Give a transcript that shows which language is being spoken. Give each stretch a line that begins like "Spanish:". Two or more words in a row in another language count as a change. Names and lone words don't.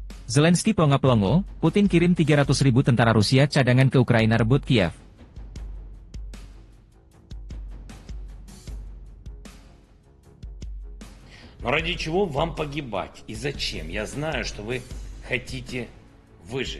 Indonesian: Zelensky pelongo-pelongo, Putin kirim 300.000 tentara Rusia cadangan ke Ukraina rebut Kiev.
Russian: Но ради чего вам погибать и зачем? Я знаю, что вы хотите выжить.